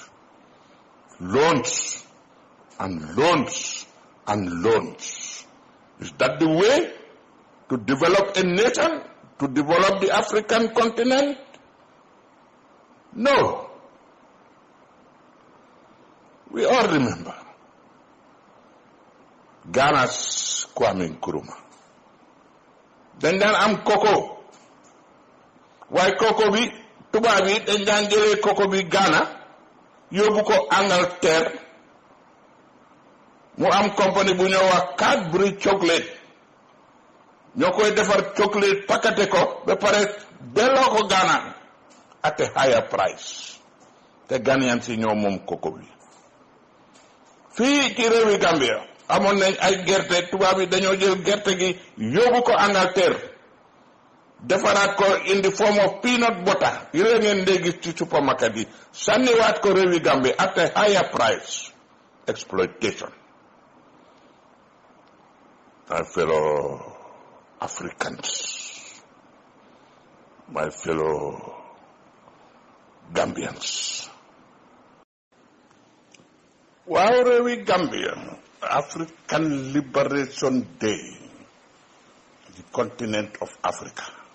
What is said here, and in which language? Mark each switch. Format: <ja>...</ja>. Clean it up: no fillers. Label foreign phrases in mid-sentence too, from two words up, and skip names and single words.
<en>Loans and loans and loans. Is that the way to develop a nation, to develop the African continent? No. We all remember Ghana's Kwame Nkrumah.</en> <wo>Dañ daan am cocoa waaye cocoa bi tubaab yi dañ daan jëlee cocoa bi Ghana yóbbu ko Angleterre mu am compagnie bu ñoo wax Cadbury chocolate ñoo koy defar chocolate pakate ko ba pare delloo ko Ghana</wo> <en>at a higher price</en> <wo>te Ghanaians yi ñoo moom cocoa bi. fii ci réewi Gambia amoon nañ ay gerte tubaab yi dañoo jël gerte gi yóbbu ko Angleterre defaraat ko</wo> <en>in the form of peanut butter</en> <wo>yi la ngeen dee gis ci supermarket yi sànniwaat ko réewi Gambia</wo> <en>at a higher price. Exploitation. My fellow Africans, my fellow Gambians.</en> <wo>Waaw réewi</wo> <en>Gambia African Liberation Day, the continent of Africa.</en>